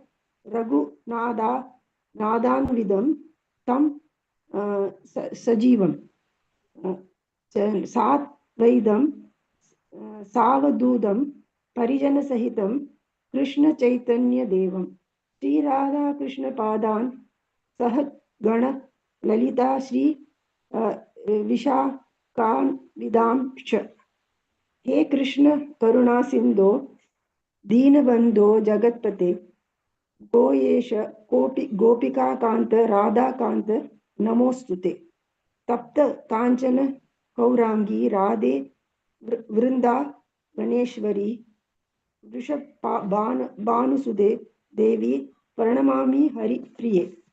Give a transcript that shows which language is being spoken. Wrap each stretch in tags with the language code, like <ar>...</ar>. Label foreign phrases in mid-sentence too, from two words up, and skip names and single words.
<sa>रघुनाथान्वितं तं सजीवं साद्वैतं सावधूतं परिजन सहितं कृष्ण चैतन्य देवं श्री राधा कृष्ण पादान् सह गण ललिता श्री विशाखान्वितांश्च. हे कृष्ण करुणा सिंधो दीनबंधो जगतपते गोयेश गोपिका कांत राधा कांत नमोस्तुते. तप्त कांचन गौरांगी राधे वृंदा गणेश्वरी वृषभ भानुसुदे देवी प्रणमामि हरि प्रिये.</sa>